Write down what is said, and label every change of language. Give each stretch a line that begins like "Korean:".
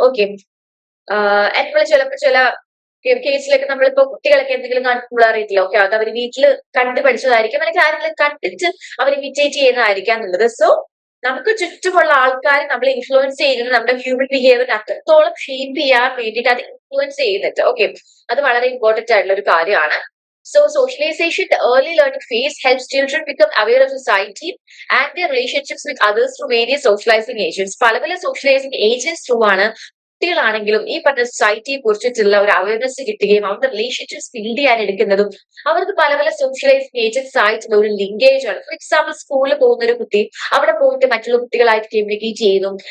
Malayalam: Okay, നമ്മൾ ചില കേസിലൊക്കെ നമ്മളിപ്പോ കുട്ടികളൊക്കെ എന്തെങ്കിലും കണ്ടുള്ള അറിയത്തില്ല. ഓക്കെ, അത് അവർ വീട്ടിൽ കണ്ടു പഠിച്ചതായിരിക്കും, അല്ലെങ്കിൽ ആരെങ്കിലും കണ്ടിട്ട് അവർ ഇമിറ്റേറ്റ് ചെയ്യുന്നതായിരിക്കാം എന്നുള്ളത്. സോ നമുക്ക് ചുറ്റുമുള്ള ആൾക്കാർ നമ്മളെ ഇൻഫ്ലുവൻസ് ചെയ്യുന്നത് നമ്മുടെ ഹ്യൂമൻ ബിഹേവിയറിനെ അത്രത്തോളം ഷേപ്പ് ചെയ്യാൻ വേണ്ടിയിട്ട് അത് ഇൻഫ്ലുവൻസ് ചെയ്യുന്നുണ്ട്. ഓക്കെ, അത് വളരെ ഇമ്പോർട്ടന്റ് ആയിട്ടുള്ള ഒരു കാര്യമാണ്.
English: So socialization, the early learning phase, helps children become aware of society and their relationships with others through various socializing agents.
Malayalam: പല
English: socializing agents through
Malayalam: ആണ് കുട്ടികളാണെങ്കിലും ഈ പറഞ്ഞ സൊസൈറ്റിയെ കുറിച്ചിട്ടുള്ള ഒരു അവയർനെസ് കിട്ടുകയും അവരുടെ റിലേഷൻഷിപ്സ് ബിൽഡ് ചെയ്യാൻ എടുക്കുന്നതും അവർക്ക് പല സോഷ്യലൈസിംഗ് ഏജൻസ് ആയിട്ടുള്ള ഒരു ലിങ്കേജ് ആണ്. ഫോർ എക്സാമ്പിൾ, സ്കൂളിൽ പോകുന്ന ഒരു കുട്ടി അവിടെ പോയിട്ട് മറ്റുള്ള കുട്ടികളായിട്ട് കമ്മ്യൂണിക്കേറ്റ് ചെയ്യുന്നു.